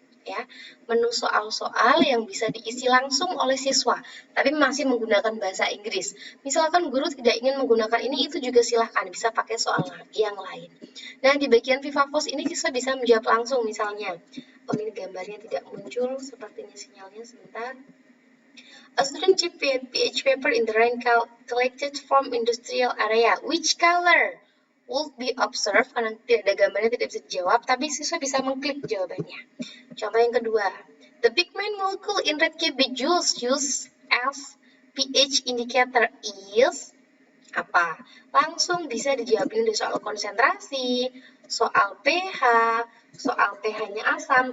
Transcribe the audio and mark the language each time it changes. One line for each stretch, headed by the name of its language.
Indonesian: Ya, menu soal-soal yang bisa diisi langsung oleh siswa, tapi masih menggunakan bahasa Inggris. Misalkan guru tidak ingin menggunakan ini, itu juga silahkan, bisa pakai soal yang lain. Nah, di bagian Vivafos ini siswa bisa menjawab langsung, misalnya, oh ini gambarnya tidak muncul, sepertinya sinyalnya sebentar.
English: A student chipped pH paper in the rain collected from industrial area. Which color would be observed?
Indonesian: Karena tidak ada gambarnya, tidak bisa dijawab, tapi siswa bisa mengklik jawabannya. Contoh yang kedua,
English: the pigment molecule in red cabbage juice used as pH indicator is apa?
Indonesian: Langsung bisa dijawabin dari soal konsentrasi, soal pH, soal pH-nya asam.